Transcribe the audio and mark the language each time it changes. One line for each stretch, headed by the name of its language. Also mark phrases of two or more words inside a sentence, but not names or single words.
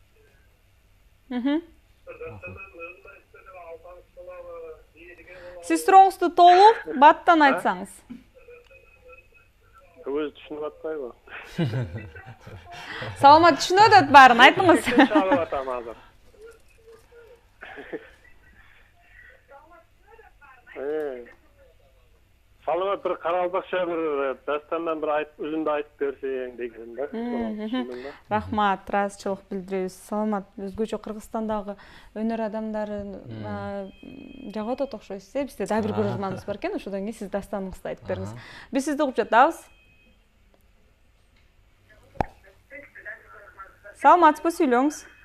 Kyrgyz: Сиз сурооңузду толук баттан айтсаңыз. Өзү түшүнүп атпайбы? Саламат түшүнөт өт баарын айтыңыз. Чалып атам азыр. Саламат бір Караалпакча бір дастандан бір үзүндү айтып берсең деген да. Рахмат, ыраазычылык билдиребиз. Саламат, өзгөчө Кыргызстандагы өнөр адамдарын жагып атат окшойсуз. Бизде дагы бир көрөрманыбыз бар экен, ошодон кийин сиз дастаныңызды айтып бериңиз. Биз сизди угуп жатабыз. Саламатсызбы, сүйлөңүз.